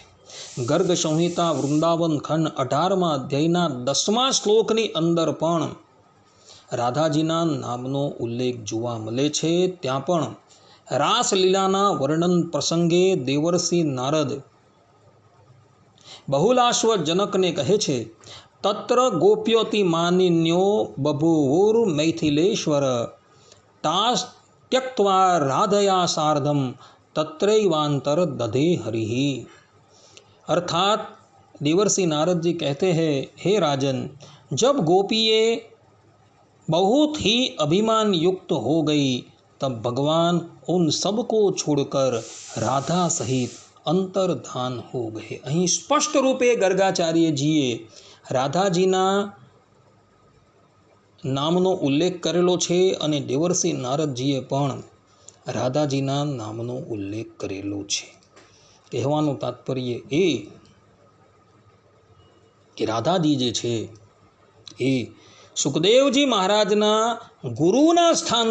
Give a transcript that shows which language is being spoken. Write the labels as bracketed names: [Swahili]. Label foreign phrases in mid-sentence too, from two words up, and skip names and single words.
[Gujarati] ગર્ગ સંહિતા વૃંદાવન ખંડ 18મા અધ્યાયના 10મા શ્લોકની અંદર પણ રાધાજીના નામનો ઉલ્લેખ જોવા મળે છે। ત્યાં પણ રાસલીલાના વર્ણન પ્રસંગે દેવર્ષિ નારદ બહુલાશ્વ જનકને કહે છે, [Sanskrit] તત્ર ગોપ્યોતિ માનિન્યો બભુવુર મૈથિલેશ્વર તાસ त्यक्त्वा राधया सार्धम तत्रैवांतर दधे हरिः। [Hindi] अर्थात देवर्षि नारद जी कहते हैं, हे राजन, जब गोपिये बहुत ही अभिमान युक्त हो गई तब भगवान उन सबको छोड़कर राधा सहित अंतर्धान हो गए। [Gujarati] અહીં સ્પષ્ટ રૂપે ગર્ગાચાર્યજીએ રાધાજીના નામનો ઉલ્લેખ કરેલો છે અને દેવર્ષિ નારદજીએ પણ રાધાજીના નામનો ઉલ્લેખ કરેલો છે. કહેવાનું તાત્પર્ય એ કે રાધાજી જે છે એ સુખદેવજી મહારાજના ગુરુના સ્થાન